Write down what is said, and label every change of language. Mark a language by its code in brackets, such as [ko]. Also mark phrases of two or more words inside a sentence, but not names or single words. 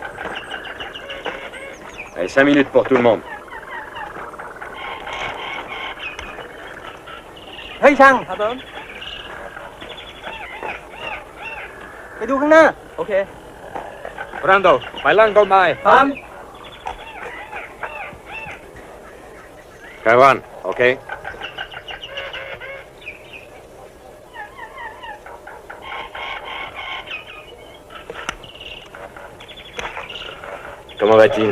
[fr] Allez, 5 minutes pour tout le monde. [th] เฮ้ยช่างครับผมไปดูข้างหน้า โอเค Brando, ไปล่างต้นไม้ ครับ [fr] Caron, ok? Comment va-t-il?